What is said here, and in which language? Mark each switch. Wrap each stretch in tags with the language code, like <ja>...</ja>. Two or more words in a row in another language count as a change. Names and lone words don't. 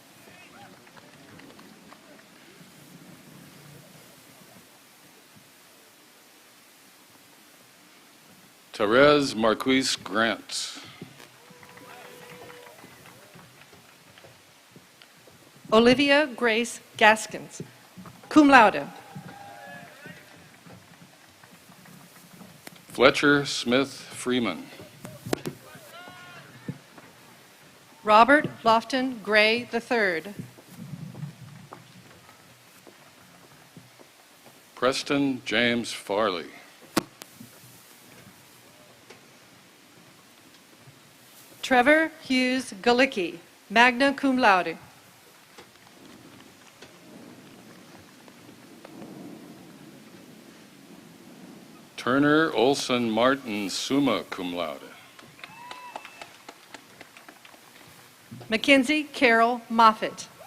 <en>Therese Marquise Grant. Olivia Grace Gaskins,</en> <la>cum laude.</la> <en>Fletcher Smith Freeman. Robert Lofton Gray III. Preston James Farley. Trevor Hughes Galicki,</en> <la>magna cum laude.</la> <en>Turner Olson Martin,</en> <la>summa cum laude.</la> <en>Mackenzie Carol Moffett.</en>